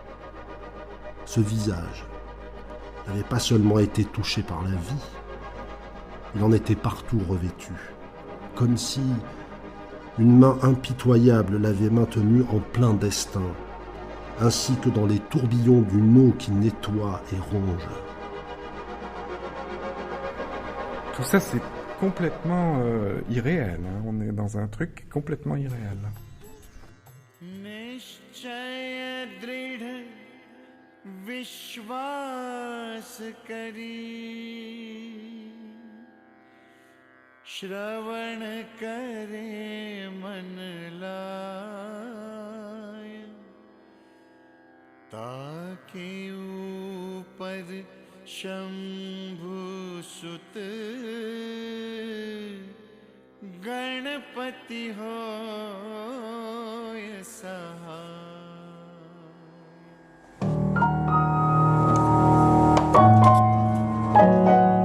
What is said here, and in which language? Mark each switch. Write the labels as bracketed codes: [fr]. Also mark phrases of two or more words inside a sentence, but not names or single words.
[fr] Ce visage n'avait pas seulement été touché par la vie, il en était partout revêtu, comme si une main impitoyable l'avait maintenu en plein destin, ainsi que dans les tourbillons d'une eau qui nettoie et ronge. Tout ça, c'est complètement irréel. Hein. On est dans un truc complètement irréel. [hi] श्रवण करे मन लाय ताके ऊपर शंभु सुत गणपति होय सहाय।